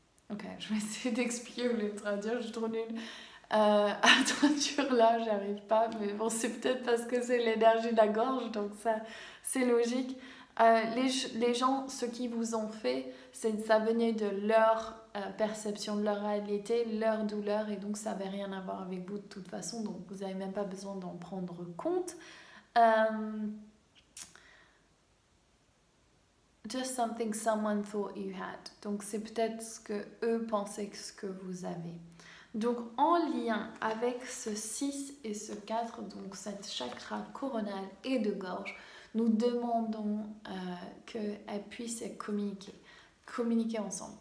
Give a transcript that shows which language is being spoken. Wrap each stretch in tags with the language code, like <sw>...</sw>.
<fr>Ok, je vais essayer d'expliquer ou le traduire, je suis trop nulle à traduire là, j'arrive pas, mais bon, c'est peut-être parce que c'est l'énergie de la gorge, donc ça, c'est logique. Les gens, ce qu'ils vous ont fait, ça venait de leur perception de leur réalité, leur douleur, et donc ça n'avait rien à voir avec vous de toute façon, donc vous n'avez même pas besoin d'en prendre compte.</fr> <en>Just something someone thought you had.</en> <fr>Donc c'est peut-être ce que eux pensaient que ce que vous avez. Donc en lien avec ce 6 et ce 4, donc cette chakra coronal et de gorge, nous demandons qu'elles puissent communiquer ensemble.</fr>